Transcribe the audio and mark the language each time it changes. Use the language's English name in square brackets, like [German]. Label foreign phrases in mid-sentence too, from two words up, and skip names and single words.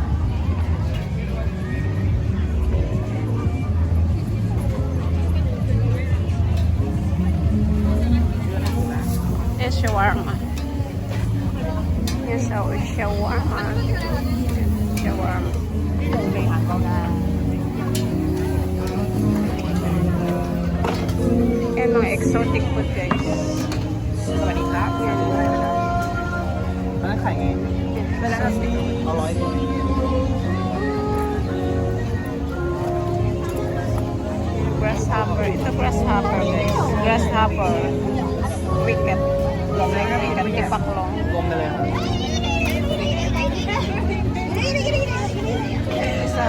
[English] Yes, shawarma. Yes, our shawarma. Shawarma. [Filipino] Yan mga [English] exotic food [Filipino] guys. [Thai] สวัสดีครับ [Filipino] Yan. [Thai] ร้านขายไงเอา100ตัว [English] Grasshopper. [Filipino] Ito grasshopper guys. [English] Grasshopper. Cricket. Cricket. Ipaklong. [Thai] รวมกันเลยครับ [Filipino] Isa.